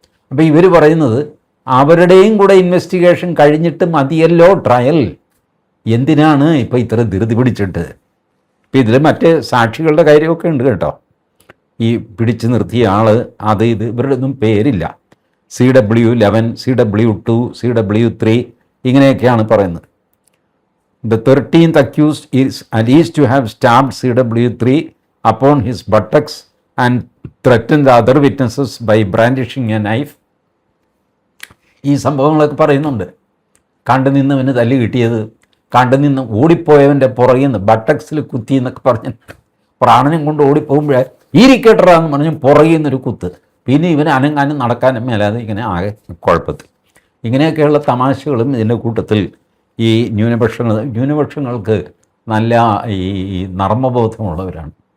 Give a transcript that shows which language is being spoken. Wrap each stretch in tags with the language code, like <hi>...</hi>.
<ml>അപ്പോൾ ഇവർ പറയുന്നത് അവരുടെയും കൂടെ ഇൻവെസ്റ്റിഗേഷൻ കഴിഞ്ഞിട്ട് മതിയല്ലോ ട്രയൽ, എന്തിനാണ് ഇപ്പോൾ ഇത്ര ധൃതി പിടിച്ചിട്ട്? ഇപ്പം ഇതിൽ മറ്റ് സാക്ഷികളുടെ കാര്യമൊക്കെ ഉണ്ട് കേട്ടോ. ഈ പിടിച്ചു നിർത്തിയ ആൾ, ഇത് ഇവരുടെ ഒന്നും പേരില്ല. CW11, CW2, CW3 ഇങ്ങനെയൊക്കെയാണ് പറയുന്നത്.</ml> <en>The 13th accused is alleged to have stabbed CW3 upon his buttocks and threatened the other witnesses by brandishing a knife.</en> <ml>ഈ സംഭവങ്ങളൊക്കെ പറയുന്നുണ്ട്. കണ്ടുനിന്നവന് തല്ല് കിട്ടിയത്, കണ്ടുനിന്ന് ഓടിപ്പോയവൻ്റെ പുറകിൽ നിന്ന് ബട്ടക്സിൽ കുത്തി എന്നൊക്കെ പറഞ്ഞ് പ്രാണനം കൊണ്ട് ഓടിപ്പോകുമ്പോഴേ ഇരിക്കട്ടറാന്ന് പറഞ്ഞ് പുറകിൽ നിന്നൊരു കുത്ത്, പിന്നെ ഇവന് അനങ്ങാനും നടക്കാനും മേലാതെ ഇങ്ങനെ ആകെ കുഴപ്പത്തിൽ. ഇങ്ങനെയൊക്കെയുള്ള തമാശകളും ഇതിൻ്റെ കൂട്ടത്തിൽ ഈ ന്യൂനപക്ഷങ്ങൾക്ക് നല്ല ഈ നർമ്മബോധമുള്ളവരാണ്.</ml>